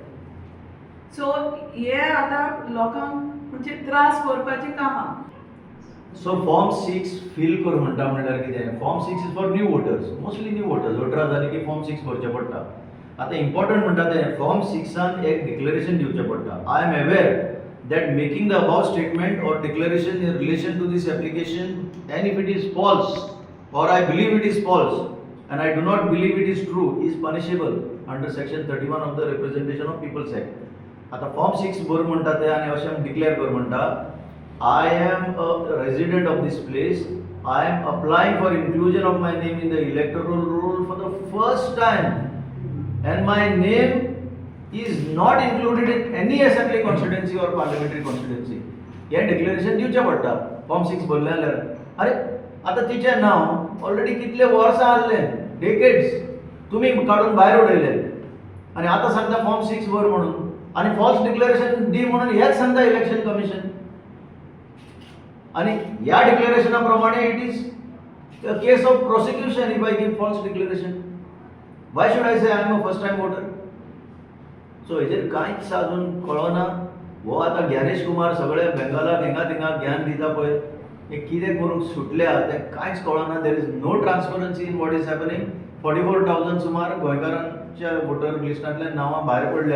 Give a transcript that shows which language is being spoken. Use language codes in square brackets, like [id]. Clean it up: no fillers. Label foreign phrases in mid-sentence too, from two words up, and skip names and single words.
[kok] सो हे आतां लोकांक म्हणजे त्रास करपाची कामां. सो फॉर्म 6 फील कर म्हणटा म्हणल्यार कितें? [en] Form 6 is for new voters, mostly new voters. [kok] 18 जाली की फॉर्म 6 भरचें पडटा. आतां इम्पॉर्टंट म्हणटा तें फॉर्म 6 एक डिक्लेरेशन दिवचें पडटा. [en] I am aware that making the above statement or declaration in relation to this application, and if it is false or I believe it is false and I do not believe it is true, is punishable under section 31 of the Representation of People's Act. [kok] आता फॉर्म 6 भर म्हणटा ते आनी अशें डिक्लेअर कर म्हणटा [en] I am a resident of this place, I am applying for inclusion of my name in the electoral roll for the first time and my name is not included in any assembly constituency or parliamentary constituency. [kok] हे डिक्लेरेशन दिवचें पडटा फॉर्म 6 भरलें जाल्यार. अरे आतां तिचें नांव ऑलरेडी कितले वर्सां आसलें, डेकेड्स तुमी काडून भायर उडयले आनी आतां सांगता फॉर्म 6 भर म्हणून आनी [en] false declaration [kok] दी म्हणून हेच सांगता इलेक्शन कमिशन. आनी ह्या डिक्लेरेशना प्रमाणे [en] It is a case of prosecution if I give false declaration. Why should I say I am a first time voter? [kok] सो हेजेर कांयच अजून कळना. हो आतां ज्ञानेश कुमार सगळे बेंगालाक हिंगा थिंगा ज्ञान दिता पळय, हे कितें करूंक सुटल्या तें कांयच कळना. [en] There is no transparency in what is happening. [kok] 44,000 सुमार गोंयकारांच्या वोटर लिस्टांतल्यान नांवां भायर पडल्या.